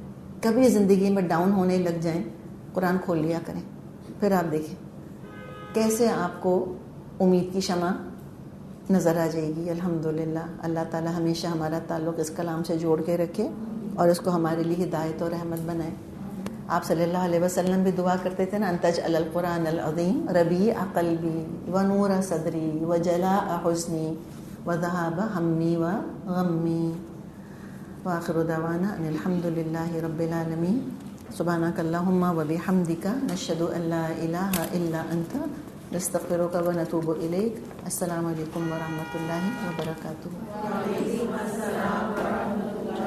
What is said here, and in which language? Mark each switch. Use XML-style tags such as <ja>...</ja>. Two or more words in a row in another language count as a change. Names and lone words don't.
<ur>کبھی زندگی میں ڈاؤن ہونے لگ جائیں، قرآن کھول لیا کریں، پھر آپ دیکھیں کیسے آپ کو امید کی شمع نظر آ جائے گی. الحمدللہ اللہ تعالی ہمیشہ ہمارا تعلق اس کلام سے جوڑ کے رکھے اور اس کو ہمارے لیے ہدایت اور رحمت بنائے. آپ</ur> <ar>صلی اللہ علیہ وسلم</ar> <ur>بھی دعا کرتے تھے نا،</ur> <ar>انتج القرآن العظیم ربیع قلبی و نور صدری و جلاء حزنی و ذہاب ہمی و غمی. وآخر دعوانا ان الحمد للہ رب العالمین. سبحانک اللہم و بحمدک نشہد ان لا الہ الا انت نستغفرک و نتوب الیک. السلام علیکم ورحمۃ اللہ وبرکاتہ.</ar>